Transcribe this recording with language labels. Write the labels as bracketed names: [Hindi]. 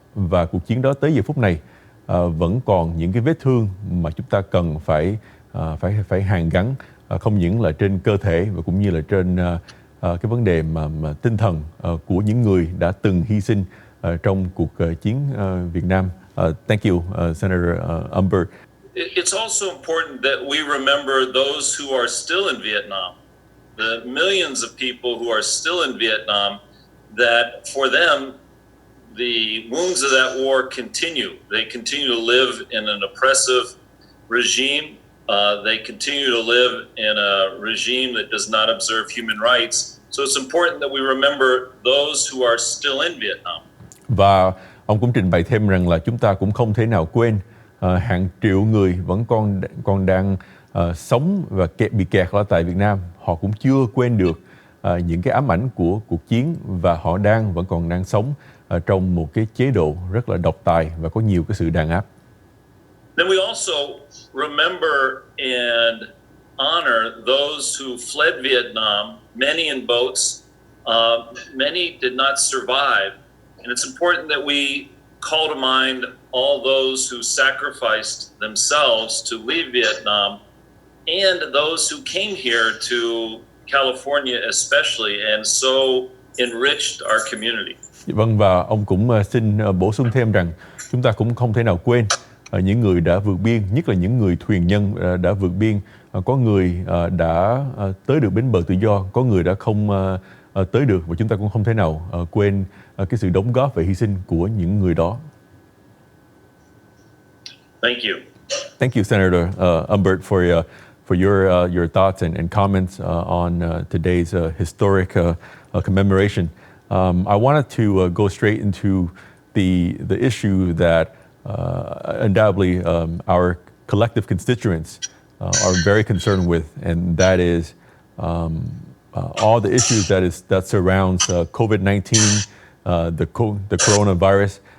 [Vietnamese] Và cuộc chiến đó tới giờ phút này vẫn còn những cái vết thương mà chúng ta cần phải hàn gắn không những là trên cơ thể và cũng như là trên cái vấn đề mà tinh thần của những người đã từng hy sinh trong cuộc chiến Việt Nam. [English] Thank you, Senator Umberg. It's also important that we remember those who are still in Vietnam, the millions of people who are still in Vietnam, that for them, the wounds of that war continue. They continue to live in an oppressive regime. They continue to live in a regime that does not observe human rights. So it's important that we remember those who are still in Vietnam. [Vietnamese] Và ông cũng trình bày thêm rằng là chúng ta cũng không thể nào quên hàng triệu người vẫn còn đang sống và bị kẹt ở tại Việt Nam. Họ cũng chưa quên được những cái ám ảnh của cuộc chiến và họ vẫn còn đang sống trong một cái chế độ rất là độc tài và có nhiều cái sự đàn áp. [English] Then we also remember and honor those who fled Vietnam, many in boats, many did not survive. And it's important that we call to mind all those who sacrificed themselves to leave Vietnam and those who came here to California especially and so enriched our community. [Vietnamese] Vâng, và ông cũng xin bổ sung thêm rằng chúng ta cũng không thể nào quên những người đã vượt biên, nhất là những người thuyền nhân đã vượt biên. Có người đã tới được bến bờ tự do, có người đã không tới được, và chúng ta cũng không thể nào quên cái sự đóng góp và hy sinh của những người đó. [English] Thank you. Thank you, Senator Umberg, for your thoughts and comments on today's historic commemoration. I wanted to go straight into the issue that undoubtedly our collective constituents are very concerned with, and that is all the issues that surrounds COVID-19, the coronavirus.